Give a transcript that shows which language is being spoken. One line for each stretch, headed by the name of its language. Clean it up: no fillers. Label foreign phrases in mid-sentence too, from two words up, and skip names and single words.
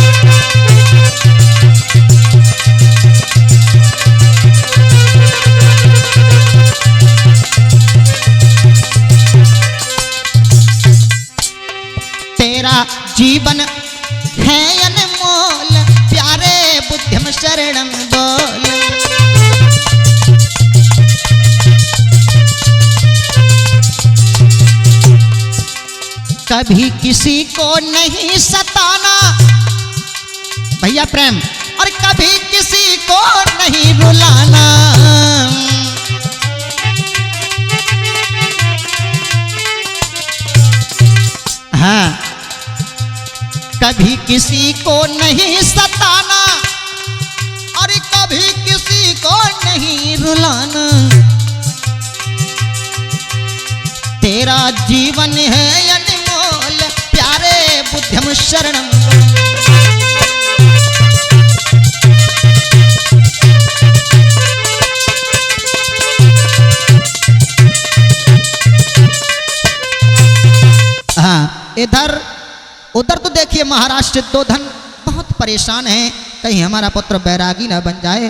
Hindi: तेरा जीवन है अनमोल, प्यारे
Pali: बुद्धम शरणम
Hindi: बोल। कभी किसी को नहीं सताना भैया प्रेम, और कभी किसी को नहीं रुलाना। हाँ, कभी किसी को नहीं सताना और कभी किसी को नहीं रुलाना। तेरा जीवन है अनमोल, प्यारे
Pali: बुद्धम शरणम।
Hindi: हाँ, इधर उधर तो देखिए महाराज सिद्धोधन बहुत परेशान है, कहीं हमारा पुत्र बैरागी ना बन जाए।